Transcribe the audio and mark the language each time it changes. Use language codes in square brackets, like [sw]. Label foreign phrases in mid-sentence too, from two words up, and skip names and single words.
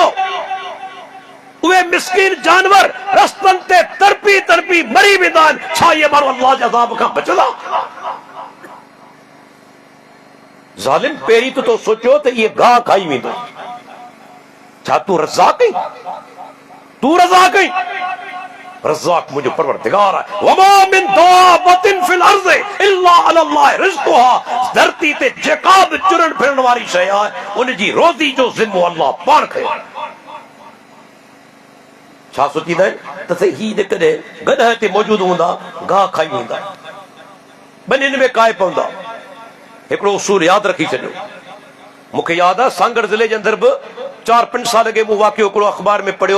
[sd] उहे मिस्कीन जानवर रस्तनि ते तड़पी तड़पी मरी वेंदा आहिनि। छा इहे माण्हू अल्लाह जे अज़ाब खां बचंदा? ज़ालिम, पहिरीं तो सोचियो त इहे गाह खाई वेंदो। छा तूं रज़ाक आहीं? तूं रज़ाक आहीं? रज़ाक मुंहिंजो परवरदिगार आहे। [ar] وما من دابة في الأرض إلا الله رزقها, [sd] धरती ते जेका बि चुरण फिरण वारी शइ आहे उनजी रोज़ी जो ज़िम्मो अल्लाह पाण खयो। छा सोचींदा आहिनि त ही जेकॾहिं गॾह ते मौजूद हूंदा गाह खाई वेंदा, ॿनिनि में काए पवंदा। हिकिड़ो उसूल यादि रखी छॾियो। मूंखे यादि आहे सांगड़ ज़िले जे अंदरि बि 4-5 साल अॻे मूं वाक़ियो हिकिड़ो अख़बार में पढ़ियो।